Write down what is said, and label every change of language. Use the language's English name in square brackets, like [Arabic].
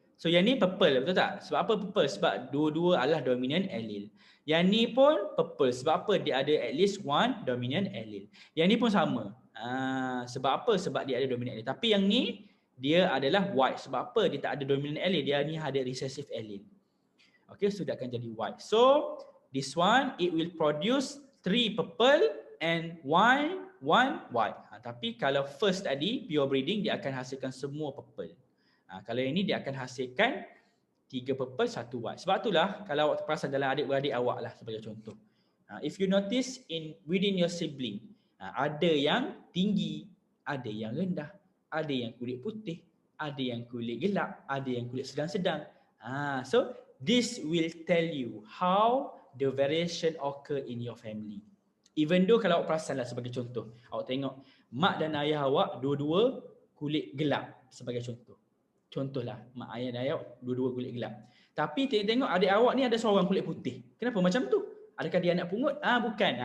[Malay] So yang ni purple, betul tak? Sebab apa purple? Sebab dua-dua adalah dominant allele. Yang ni pun purple. Sebab apa? Dia ada at least one dominant allele. Yang ni pun sama. Sebab apa? Sebab dia ada dominant allele. Tapi yang ni, dia adalah white. Sebab apa? Dia tak ada dominant allele. Dia ni ada recessive allele. Okay, so dia akan jadi white. [English] So, this one, it will produce 3 purple and 1 white. [Malay] Tapi kalau first tadi, pure breeding, dia akan hasilkan semua purple. Kalau ini dia akan hasilkan 3 purple, 1 white. Sebab itulah kalau awak perasan dalam adik-beradik awak lah sebagai contoh. [English] If you notice within your sibling, [Malay] ada yang tinggi, ada yang rendah, ada yang kulit putih, ada yang kulit gelap, ada yang kulit sedang-sedang. [English] So this will tell you how the variation occur in your family. Even though [Malay] kalau awak perasan lah sebagai contoh, awak tengok mak dan ayah awak dua-dua kulit gelap sebagai contoh. Contohlah, mak ayah dan ayah dua-dua kulit gelap. Tapi tengok adik awak ni ada seorang kulit putih. Kenapa macam tu? Adakah dia anak pungut? Bukan.